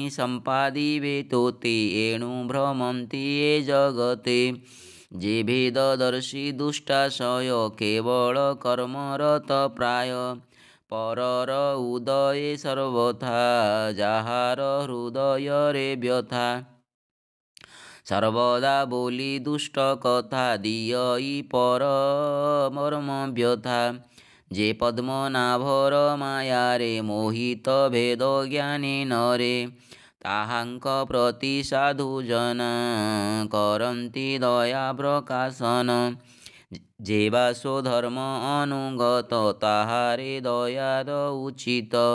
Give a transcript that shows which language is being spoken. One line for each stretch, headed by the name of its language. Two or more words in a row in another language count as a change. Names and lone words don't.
Odia: ସମ୍ପାଦିବେ ତୋତେ ଏଣୁ ଭ୍ରମନ୍ତି ଏ ଜଗତେ ଯେ ଭେଦଦର୍ଶୀ ଦୁଷ୍ଟାଶୟ କେବଳ କର୍ମରତ ପ୍ରାୟ ପରର ଉଦୟେ ସର୍ବଥା ଯାହାର ହୃଦୟରେ ବ୍ୟଥା ସର୍ବଦା ବୋଲି ଦୁଷ୍ଟ କଥା ଦିଅଇ ପର ମର୍ମ ବ୍ୟଥା ଯେ ପଦ୍ମନାଭର ମାୟାରେ ମୋହିତ ଭେଦ ଜ୍ଞାନୀ ନରେ ତାହାଙ୍କ ପ୍ରତି ସାଧୁଜନ କରନ୍ତି ଦୟା ପ୍ରକାଶନ ଯେ ବାସୋ ଧର୍ମ ଅନୁଗତ ତାହାରେ ଦୟାଦ ଉଚିତ